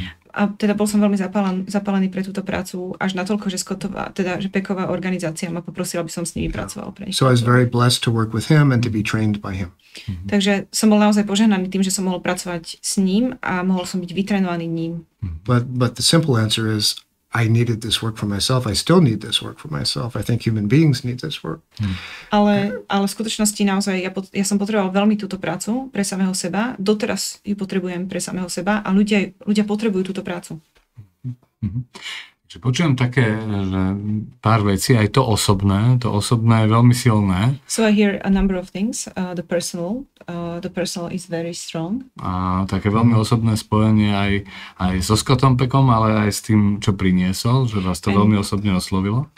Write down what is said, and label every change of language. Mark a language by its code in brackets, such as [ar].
[sk] A teda bol som veľmi zapálený pre túto prácu až natoľko, že že Pecková organizácia ma poprosila, aby som s nimi pracoval. [en] So I was very blessed to work with him and to be trained by him. [sk] Takže som bol naozaj požehnaný tým, že som mohol pracovať s ním a mohol som byť vytrenovaný ním. [en] But the simple answer is I needed this work for myself. I still need this work for myself. I think human beings need this work. [sk] Ale v skutočnosti naozaj ja som potreboval veľmi túto prácu pre samého seba. Doteraz ju potrebujem pre samého seba a ľudia potrebujú túto prácu. Počujem také, že pár vecí, aj to osobné je veľmi silné. [en] So I hear a number of things. The personal is very strong. [sk] A také veľmi osobné spojenie aj so Scottom Peckom, ale aj s tým, čo priniesol, že vás to veľmi osobne oslovilo.